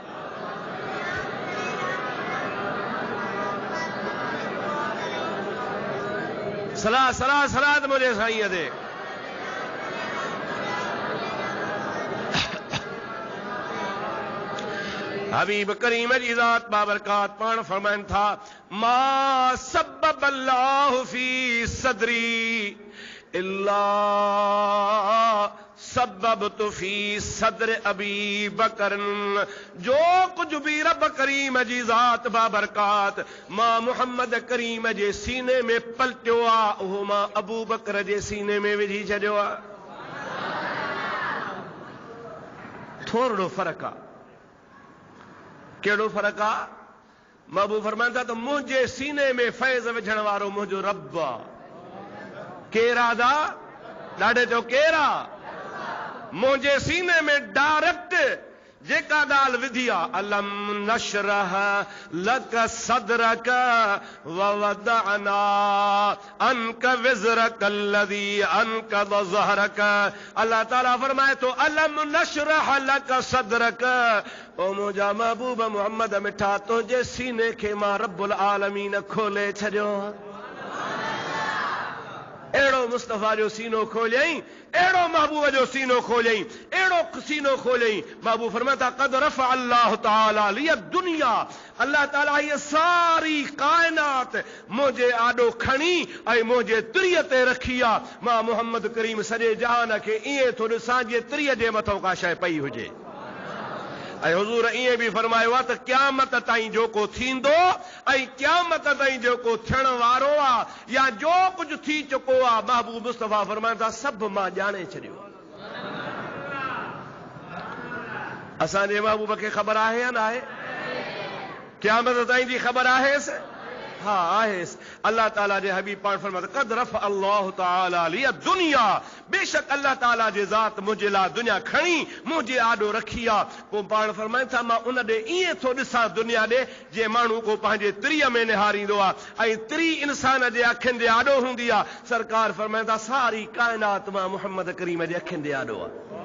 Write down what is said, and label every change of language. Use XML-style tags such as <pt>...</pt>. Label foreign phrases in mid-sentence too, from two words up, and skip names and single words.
<sd>सलाह सलाह सलाह मुंहिंजे साईं ते। हबीब करीम जी ज़ात बाबरकात पाण फरमाइनि था</sd> <ar>ما صب الله في صدري إلا صببته في صدر أبي بكر.</ar> <sd>जो कुछ भी रब करीम जी ज़ात बाबरकात मां मुहम्मद करीम जे सीने में पलटियो आ, उहो मां अबू बकर जे सीने में विझी छॾियो आ। थोरो फ़र्क़ु आहे। कहिड़ो फ़र्क़ु आहे? महबूब फरमाइनि था त मुंहिंजे सीने में फैज़ विझण वारो मुंहिंजो रब आहे। केरु आहे? ॾाढे चओ केरु आहे? मुंहिंजे सीने में डायरेक्ट जेका ॻाल्हि विधी आहे,</sd> <ar>ألم نشرح لك صدرك ووضعنا عنك وزرك الذي أنقض ظهرك.</ar> <sd>अल्लाह ताला फरमाए थो</sd> <ar>ألم نشرح لك صدرك,</ar> <sd>ओ मुंहिंजा महबूब मोहम्मद मिठा तुंहिंजे सीने खे मां</sd> <ar>رب العالمين</ar> <sd>खोले छॾियो। अहिड़ो मुस्तफ़ा जो सीनो खोलियईं, अहिड़ो महबूब जो सीनो खोलियईं, अहिड़ो सीनो खोलियईं। महबूब फरमाए था</sd> <ar>قد رفع الله تعالى لي الدنيا,</ar> <sd>अल्लाह ताला ये सारी कायनात मुंहिंजे आॾो खणी ऐं मुंहिंजे तिरीअ ते रखी आहे। मां मोहम्मद करीम सॼे जहान खे ईअं थो ॾिसां जीअं तिरीअ जे मथां का शइ पई हुजे। ऐं हुज़ूर ईअं बि फरमायो आहे त क़यामत ताईं जेको थींदो ऐं क़यामत ताईं जेको थियण वारो आहे या जो कुझु थी चुको आहे, महबूब मुस्तफ़ा फरमाइनि था सभु मां ॼाणे छॾियो। असांजे महबूब खे ख़बर आहे या न आहे? क़यामत ताईं जी ख़बर आहेसि? हा आहेसि। अल्लाह ताला जे हबीब पाण फरमाए</sd> <ar>قد رفع الله تعالى لي الدنيا,</ar> <sd>बेशक अल्लाह ताला जे ज़ात मुंहिंजे लाइ दुनिया खणी मुंहिंजे आॾो रखी आहे। पोइ पाण फरमाइनि था मां उन ॾे ईअं थो ॾिसां दुनिया ॾे जीअं माण्हू को पंहिंजे तिरीअ में निहारींदो आहे ऐं तिरी इंसान जे अखियुनि जे आॾो हूंदी आहे। सरकार फरमाइनि था सारी काइनात मां मुहम्मद करीम जे अखियुनि जे आॾो आहे।</sd>